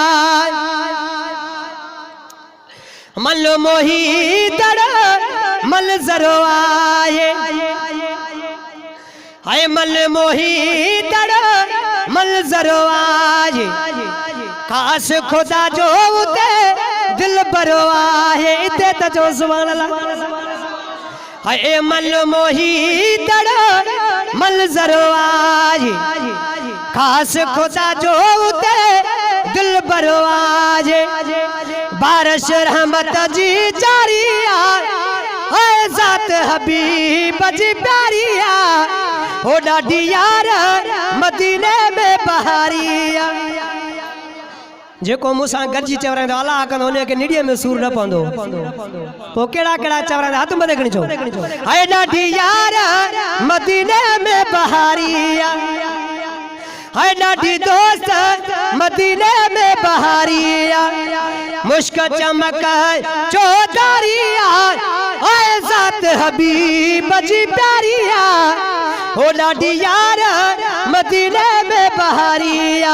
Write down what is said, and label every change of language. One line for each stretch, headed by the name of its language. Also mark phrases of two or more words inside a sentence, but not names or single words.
Sindhi: मल मोही दड़ मल जरो आए है मल मोही दड़ मल जरो आए। काश खुदा जो उते दिल बरो आए इते त जो
Arabic: سبحان الله.
Sindhi: है मल मोही दड़ मल जरो आए। काश खुदा जो उते दिल बरो आए। बारिश रहमत जी जारिया है ज़ात हबीब बजी प्यारिया हो डाडी यार मदीने में बहारिया। जेको मूंसां गॾिजी चवराईंदो अलाह कंदो उन खे निड़ीअ में सूर न पवंदो। पोइ कहिड़ा कहिड़ा चवराईंदा हथ मथे खणी चओ है डाडी यार मदीने में बहारिया। है डाडी दोस्त मदीने में बहारिया। मुश्क चमक चौधारिया है ज़ात हबीब बजी प्यारिया हो डाडी यार मदीने में बहारिया।